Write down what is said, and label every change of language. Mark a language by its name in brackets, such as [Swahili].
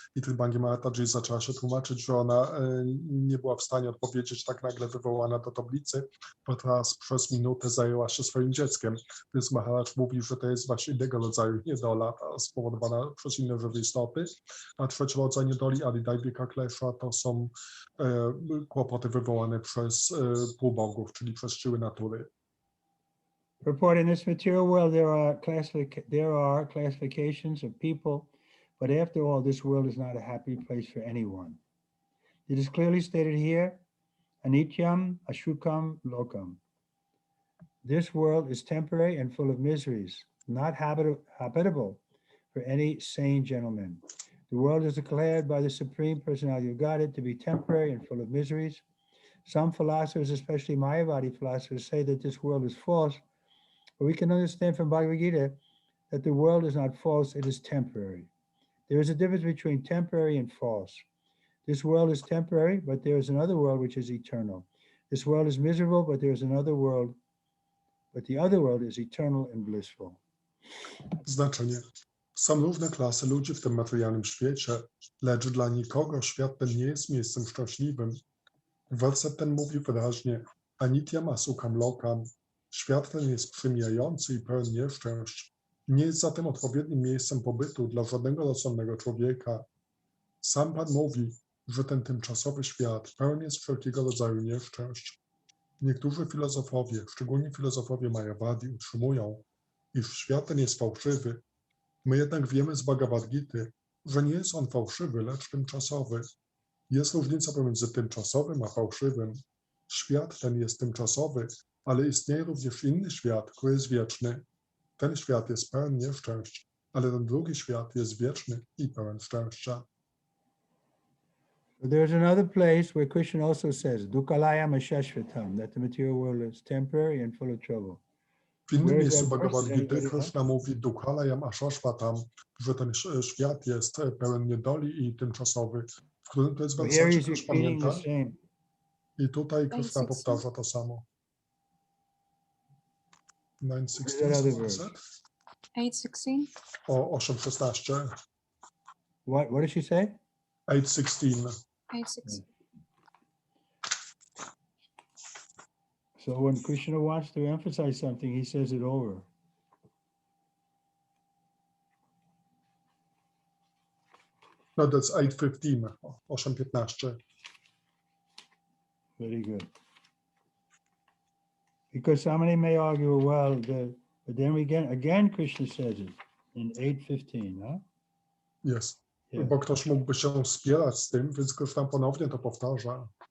[Polish] I Tribangi Mataji zaczęła się tłumaczyć, że ona nie była w stanie odpowiedzieć, tak nagle wywołana do tablicy, bo teraz przez minutę zajęła się swoim dzieckiem. Więc Maharaj mówi, że to jest właśnie innego rodzaju niedola spowodowana przez inne żywe istoty, a trzeci rodzaj niedoli Adidajwika Klesza to są kłopoty wywołane przez półbogów, czyli przez siły natury. [English] Purport: in this material world there are classifications of people, but after all, this world is not a happy place for anyone. It is clearly stated here, [Sanskrit] anityam ashukam lokam. [English] This world is temporary and full of miseries, not habitable for any sane gentleman. The world is declared by the Supreme Personality of Godhead to be temporary and full of miseries. Some philosophers, especially Mayavadi philosophers, say that this world is false, but we can understand from Bhagavad Gita that the world is not false, it is temporary. There is a difference between temporary and false. This world is temporary, but there is another world which is eternal. This world is miserable, but there is another world, but the other world is eternal and blissful. [Polish] Znaczenie. Są różne klasy ludzi w tym materialnym świecie, lecz dla nikogo świat ten nie jest miejscem szczęśliwym. Werset ten mówi wyraźnie: [Sanskrit] Anityam asukam lokam. [Polish] Świat ten jest przemijający i pełen nieszczęść. Nie jest zatem odpowiednim miejscem pobytu dla żadnego rozsądnego człowieka. Sam Pan mówi, że ten tymczasowy świat pełen jest wszelkiego rodzaju nieszczęść. Niektórzy filozofowie, szczególnie filozofowie Mayavadi, utrzymują, iż świat ten jest fałszywy. My jednak wiemy z Bhagavad Gity, że nie jest on fałszywy, lecz tymczasowy. Jest różnica pomiędzy tymczasowym a fałszywym. Świat ten jest tymczasowy, ale istnieje również inny świat, który jest wieczny. Ten świat jest pełen nieszczęść, ale ten drugi świat jest wieczny i pełen szczęścia. [English] There's another place where Krishna also says, [Sanskrit] Dukalayam ashashvatam, [English] that the material world is temporary and full of trouble. [Polish] W innym miejscu Bhagavad Gita Krishna mówi [Sanskrit] Dukalayam ashashvatam, [Polish] że ten świat jest pełen niedoli i tymczasowy. W którym to jest wersacie, ktoś pamięta? I tutaj Krishna powtarza to samo. 9:16. 8:16. O 8:16. [English] What did she say? 8:16. 8:16. So when Krishna wants to emphasize something, he says it over. No, that's 8:15. 8:15. Very good. Because somebody may argue, well, but then again Krishna says it in 8:15, huh? Yes. Yeah. [Polish] Bo ktoś mógłby się spierać z tym, więc Krishna ponownie to powtarza.